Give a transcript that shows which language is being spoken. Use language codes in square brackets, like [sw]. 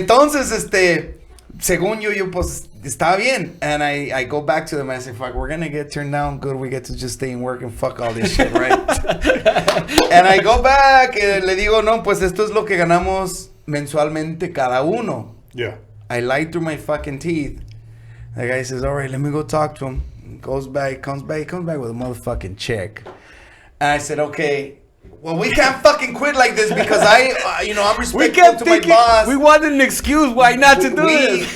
[es] Entonces, según yo pues, estaba bien. [en] And I go back to them and I say, fuck, we're going to get turned down. Good, we get to just stay and work and fuck all this shit, right? And I go back and [es] le digo, no, pues esto es lo que ganamos mensualmente cada uno. [en] Yeah. I lied through my fucking teeth. The guy says, all right, let me go talk to him. Goes back, comes back with a motherfucking check. And I said, okay, well, we can't fucking quit like this because I'm respectful to my boss. We wanted an excuse why not to do this.